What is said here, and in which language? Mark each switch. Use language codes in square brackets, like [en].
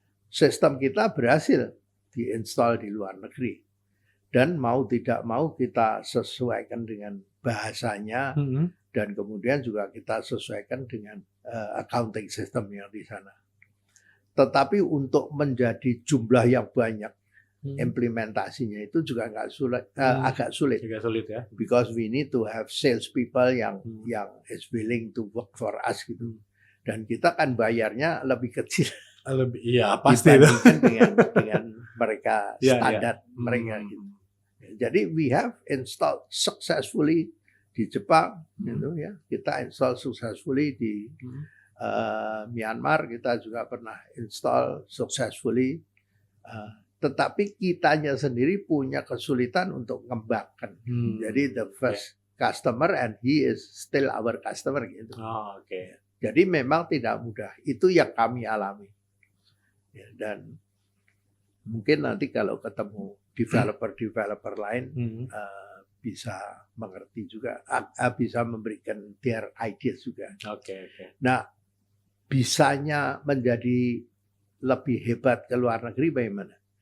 [id] Sistem kita berhasil diinstal di luar negeri, dan mau tidak mau kita sesuaikan dengan bahasanya, dan kemudian juga kita sesuaikan dengan accounting system yang di sana. Tetapi untuk menjadi jumlah yang banyak, implementasinya itu juga agak sulit. Juga sulit ya. [en] Because we need to have sales people yang is willing to work for us gitu. [id] Dan kita kan bayarnya lebih kecil. Iya pasti dibandingkan dengan mereka standar mereka gitu. Jadi [en] we have installed successfully [id] di Jepang gitu ya. Kita install successfully di Myanmar, kita juga pernah install successfully. Tetapi kitanya sendiri punya kesulitan untuk mengembangkan. [en] Jadi the first customer and he is still our customer gitu. [id] Jadi memang tidak mudah. Itu yang kami alami. Ya, dan mungkin nanti kalau ketemu developer lain bisa mengerti juga, bisa memberikan [en] their ideas [id] juga. Nah, bisanya menjadi lebih hebat ke luar negeri bagaimana?